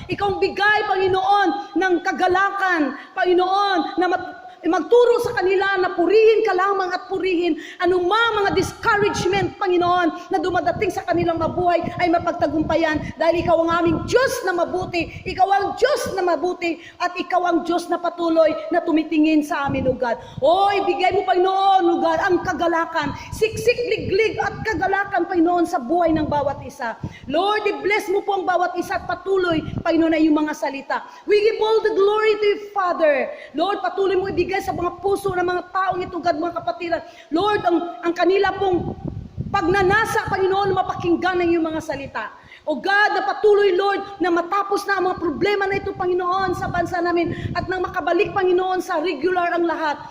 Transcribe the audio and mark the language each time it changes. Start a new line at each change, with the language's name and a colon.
Filipino: Ikaw ang bigay, Panginoon, ng kagalakan, Panginoon, na magturo sa kanila na purihin ka lamang at purihin anumang mga discouragement, Panginoon, na dumadating sa kanilang mabuhay ay mapagtagumpayan dahil ikaw ang aming Diyos na mabuti, ikaw ang Diyos na mabuti, at ikaw ang Diyos na patuloy na tumitingin sa amin, O God. O, ibigay mo, Panginoon, O God, ang kagalakan, siksik, liglig at kagalakan, Panginoon, sa buhay ng bawat isa. Lord, i-bless mo po ang bawat isa at patuloy, Panginoon, na iyong mga salita.
English: We give all the glory to you, Father.
Filipino: Lord, patuloy mo ibigay sa mga puso ng mga taong ito, God, mga kapatiran. Lord, ang kanila pong pagnanasa, Panginoon, mapakinggan ng iyong mga salita. O God, na patuloy, Lord, na matapos na ang mga problema na ito, Panginoon, sa bansa namin, at nang makabalik, Panginoon, sa regular ang lahat.